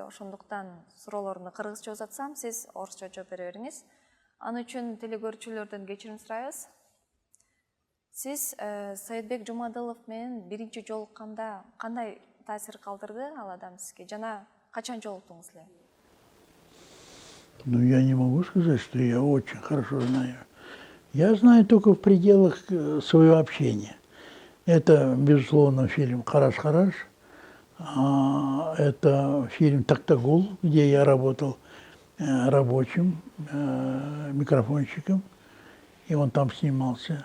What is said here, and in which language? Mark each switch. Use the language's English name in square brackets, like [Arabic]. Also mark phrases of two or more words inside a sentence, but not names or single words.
[Kyrgyz] Ошондуктан суроолорду кыргызча узатсам, сиз орусча жооп бере бериңиз. Аны үчүн телекөрүүчүлөрдөн кечирим сурайбыз. Сиз Советбек Жумадылов менен биринчи жолукканда кандай таасир калтырды ал адам сизге? Жана качан жолуктуңуз эле? [Russian] Ну, я не могу сказать, что я очень хорошо знаю. Я знаю только в пределах своего общения. Это, безусловно, фильм «Караш-Караш». Это фильм «Тактагул», где я работал рабочим, микрофонщиком, и он там снимался.